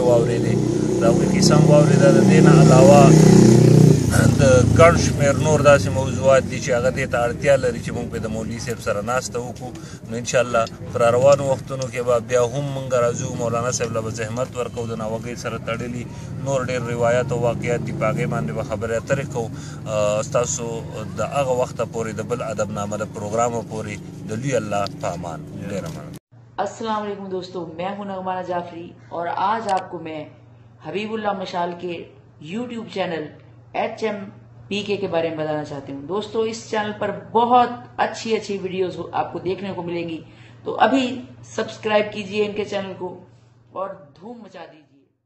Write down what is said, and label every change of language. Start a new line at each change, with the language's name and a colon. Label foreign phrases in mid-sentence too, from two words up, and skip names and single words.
Pashto: واورېدې د هغوی کیسه هم واورېده د دې نه علاوه د ګڼ شمېر نور داسې موضوعات دي چې هغه دې ته اړتیا لري چې موږ پرې د مولوي صاحب سره ناسته وکړو نو انشاءالله پر روانو وختونو کې به بیا هم موږ راځو مولانا صاحب له به زحمت ورکوو د ناوګۍ سره تړلي نور ډېر روایات او واقعات دي په هغې باندې به خبرې اترې کوو ستاسو د هغه وخته پورې د بل ادبنامه د پروګرامو پورې د لوی الله په امان ډېره مننه
Urdu: السلام علیکم دوستوں، میں ہوں نغمانہ جعفری اور آج آپ کو میں حبیب اللہ مشال کے YouTube چینل HMPK کے بارے میں بتانا چاہتی ہوں. دوستوں، اس چینل پر بہت اچھی اچھی ویڈیوز آپ کو دیکھنے کو ملیں گی، تو ابھی سبسکرائب کیجیے ان کے چینل کو اور دھوم مچا دیجیے.